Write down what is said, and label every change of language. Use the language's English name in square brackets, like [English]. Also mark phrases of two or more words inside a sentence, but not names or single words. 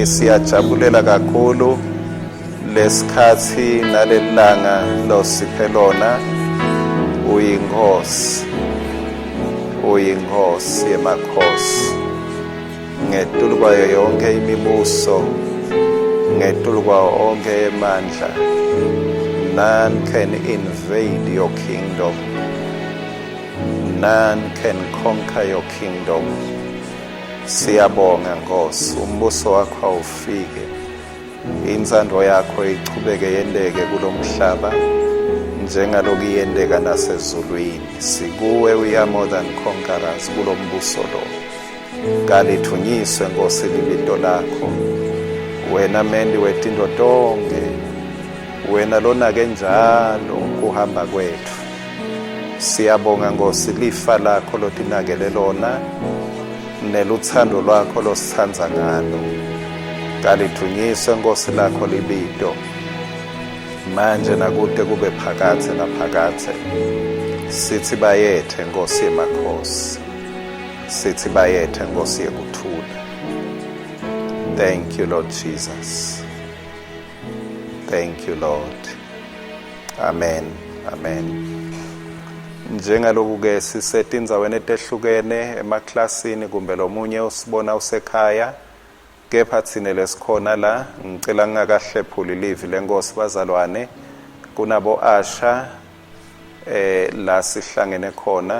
[Swati] Siyajabulela kakhulu lesikhathi nalelanga losiphe lona. Uyinkosi yemakhosi, ngetulu kwayo yonke imibuso, ngetulu kwayo onke emandla. [English] None can invade your kingdom. None can conquer your kingdom. [Swati] Siyabonga Nkosi, umbuso wakho awufike, inzando yakho ichubeke yendeke kulomhlaba njengaloku yendeka nasezulwini. Sikuwe [English] we are more than conquerors [Swati] kulombuso lo. Kalithunyiswe Nkosi libito lakho. Wena mendi wetinto tonke, wena lona kenjalo kuhamba kwethu. Siyabonga Nkosi lifa lakho lotinakele lona neluthando lwakho losithandza ngalo. Kalithunyiswe Nkosi lakho libito manje nakude kube phakathe naphakathe. Sithi bayethe Nkosi yemakhosi, sithi bayethe Nkosi yekuthula. [English] Thank you Lord Jesus. Thank you Lord. Amen. Amen. [Swati] Njengaloku ke sisetindzaweni etehlukene emaklasini kumbe lomunye usibona usekhaya, kepha thina lesikhona la ngicela ngingakahlephuli livi lenkosi bazalwane kunabo Asha la sihlangene khona.